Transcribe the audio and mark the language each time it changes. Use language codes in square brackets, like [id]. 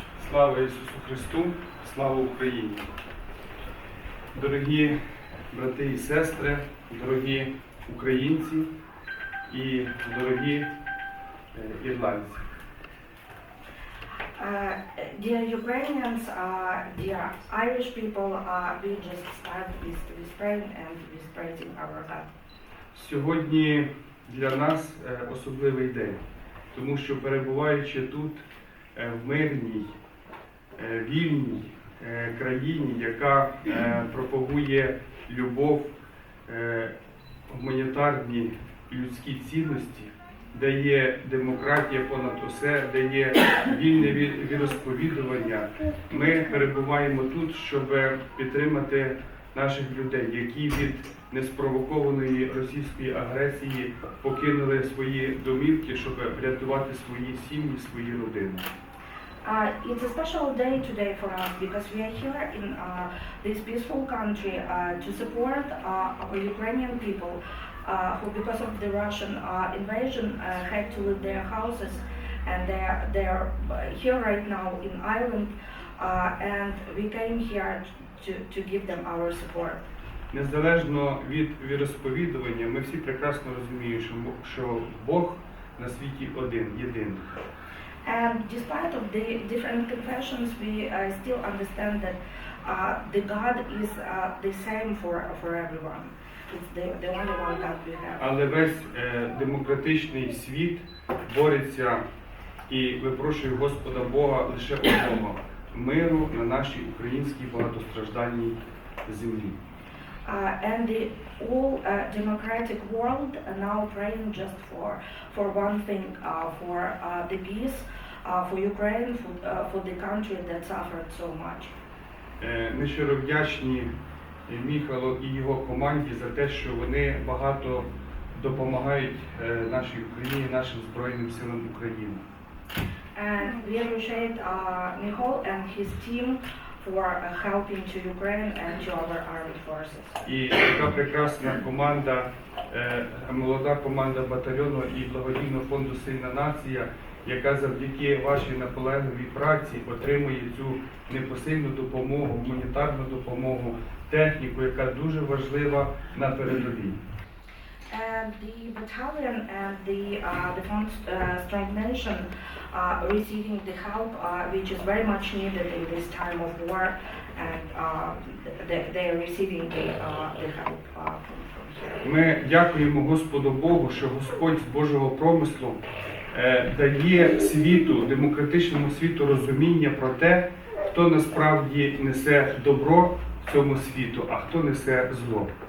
[uk] Слава Ісусу Христу, слава Україні! Дорогі брати і сестри, дорогі українці і дорогі ірландці. [en] Dear Ukrainians, dear Irish people, we just start with praying and with praising our God. [uk] Сьогодні для нас особливий день, тому що перебуваючи тут в мирній, вільній країні, яка пропагує любов, гуманітарні людські цінності, де є демократія понад усе, де є вільне віросповідування, ми перебуваємо тут, щоб підтримати наших людей, які від неспровокованої російської агресії покинули свої домівки, щоб врятувати свої сім'ї, свої родини. [en] It's a special day today for us because we are here in this peaceful country to support our Ukrainian people who, because of the Russian invasion, had to leave their houses, and they're here right now in Ireland, and we came here to give them our support. [uk] Незалежно від віросповідування, ми всі прекрасно розуміємо, що Бог на світі один, єдиний. [en] And despite of the different confessions, we still understand that the God is the same for everyone. It's the only one God we have. [uk] Але весь демократичний світ бореться і випрошує Господа Бога лише одного – миру на нашій українській багатостраждальній землі. [en] And the whole democratic world are now praying just for one thing, for the peace, for Ukraine, for the country that suffered so much. [uk] Ми щиро вдячні Міхалу і його команді за те, що вони багато допомагають нашій Україні, нашим Збройним силам України. [en] And we appreciate Michal and his team for helping to Ukraine and to our armed forces. [uk] І така прекрасна команда, молода команда батальйону і благодійного фонду «Сильна нація», яка завдяки вашій наполегливій праці отримує цю непосильну допомогу, гуманітарну допомогу, техніку, яка дуже важлива на передовій. [en] And the battalion and the fund Strong Nation receiving the help which is very much needed in this time of war, and they are receiving the help from here. [uk] Ми дякуємо Господу Богу, що Господь з Божого промислу дає світу, демократичному світу розуміння про те, хто насправді несе добро в цьому світу, а хто несе зло.